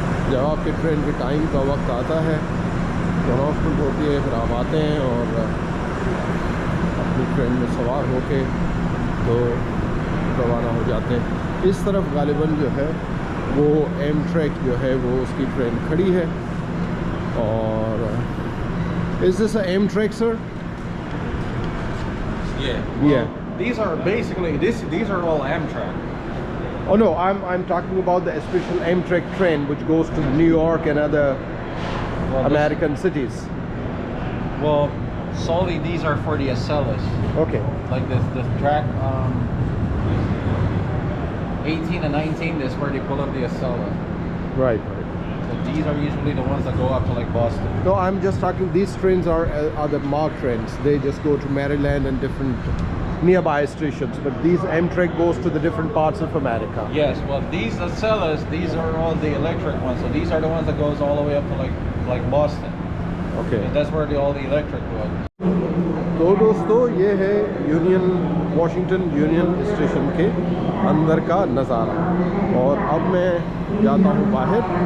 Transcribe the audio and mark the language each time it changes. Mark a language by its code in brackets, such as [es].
[hi] जब आपके ट्रेन के टाइम का वक्त आता है तो अनाउंसमेंट होती है, फिर आप आते हैं और अपनी ट्रेन में सवार होके तो रवाना हो जाते हैं। इस तरफ गालिबन जो है वो एमट्रैक जो है वो उसकी ट्रेन खड़ी है। और [en] is this an Amtrak, sir? Yeah. Well, yeah. These are basically these are all Amtrak. Oh no, I'm talking about the special Amtrak train which goes to New York and other American cities. Well, solely these are for the Acellas. Okay. Like this track 18 and 19. This is where they pull up the Acela. Right. So these are usually the ones that go up to like Boston. No, I'm just talking. These trains are the MARC trains. They just go to Maryland and different nearby stations. But these Amtrak goes to the different parts of America. Yes. Well, these Acellas, these are all the electric ones. So these are the ones that goes all the way up to like Boston. Okay. And that's where all the electric goes. [hi] तो दोस्तों ये है Washington union station के अंदर का नज़ारा और अब मैं जाता हूँ बाहर।